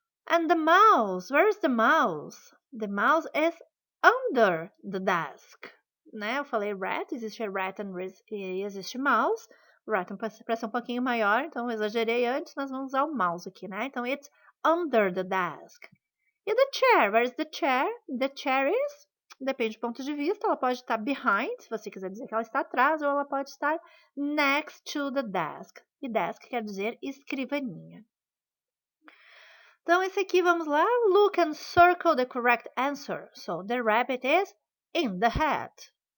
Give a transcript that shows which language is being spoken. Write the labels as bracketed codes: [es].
[en] And the mouse, where is the mouse? The mouse is under the desk. [pt] Né? Eu falei rat, existe rat e existe mouse. Rat para ser um pouquinho maior, então eu exagerei antes, mas vamos usar o mouse aqui, né? Então, [en] it's under the desk. E the chair, where is the chair? The chair is... [pt] Depende do ponto de vista, ela pode estar behind, se você quiser dizer que ela está atrás, ou ela pode estar next to the desk. E desk quer dizer escrivaninha. Então, esse aqui, vamos lá. [en] Look and circle the correct answer. So, the rabbit is in the hat.